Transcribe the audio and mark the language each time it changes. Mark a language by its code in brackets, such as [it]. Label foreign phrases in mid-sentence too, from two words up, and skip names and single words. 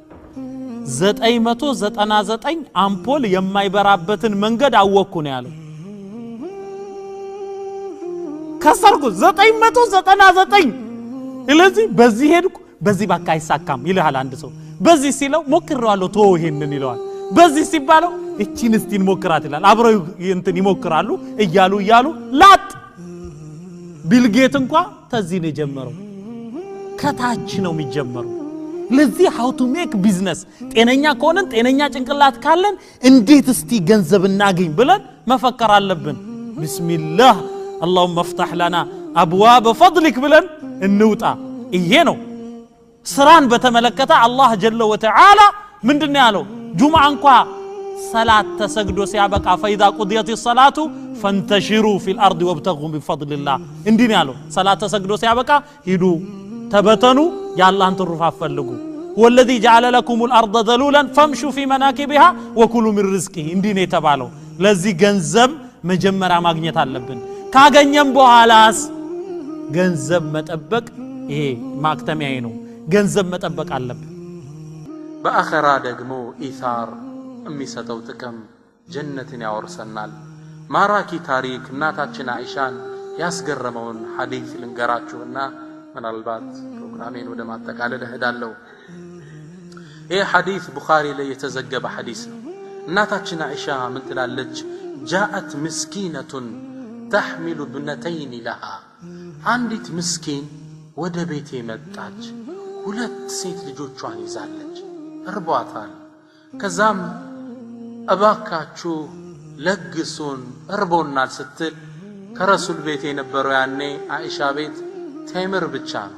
[am] 999 አምፖል የማይበራበትን መንገድ አወኩ ነው ያለው ከሰርኩ 999 ስለዚህ በዚህ ሄድኩ በዚህ ባካ አይሳካም ይልሃል አንድ ሰው በዚህ ሲለው ሞክራለሁ ተው ይሄንን ይለዋል በዚህ ሲባለው እቺን እስቲን ሞክራት ይላል አብረው እንትን ይሞክራሉ እያሉ ላጥ ቢልጌት እንኳን ተዚህ ነው ጀመረው ከታች ነው የሚጀመረው ለዚህ [en] how to make business [am] ጤነኛ ከሆነን ጤነኛ ጭንቅላት ካለን እንዴት እስቲ ገንዘብ እናገኝ ብለን መፈከር አለብን ቢስሚላህ [ar] اللهم افتح لنا ابواب فضلك [am] ብለን እንውጣ ይሄ ነው ስራን በተመለከተ አላህ ጀለ ወተዓላ ምንድነው ያለው ጁምዓ እንኳን ሰላት ተሰግዶ ሲያበቃ [ar] فاذا قضيت الصلاه فانتشروا في الارض وابتغوا من فضل الله [am] እንዲህ ነው ያለው ሰላት ተሰግዶ ሲያበቃ ሂዱ ተበተኑ ያላህን ትሩፋት ፈልጉ [ar] والذي جعل لكم الارض ذلولا فامشوا في مناكبها وكلوا من رزقه [am] እንዲህ ነው የተባለው ለዚህ ገንዘብ መጀመሪያ ማግኘት አለብን ካገኘም በኋላስ ገንዘብ መጠበቅ ይሄ ማክተሚያዬ ነው ገንዘብ መጠበቅ አለብን በአኺራ ደግሞ ኢሳር የሚሰጠው ጥቅም ጀነትን ያወርሰናል ማራኪ ታሪክ እናታችን አይሻን ያስገረመውን ሐዲስ ልንገራችሁና ምናልባት ፕሮግራሜን ወደ ማጠቃለል እሄዳለሁ ይሄ ሐዲስ ቡኻሪ ላይ የተዘገበ ሐዲስ ነው እናታችን አይሻ ምን ትላለች [ar] جاءت مسكينة تحمل ابنتين لها [am] አንዲት ምስኪን ወደ ቤቴ መጣች ሁለት ሴት ልጆቿን ይዛለች እርቧታል ከዛም እባካችሁ ለግሱን እርቦናል ስትል ከረሱል ቤት የነበረው ያኔ አይሻ ቤት ቴምር ብቻ ነው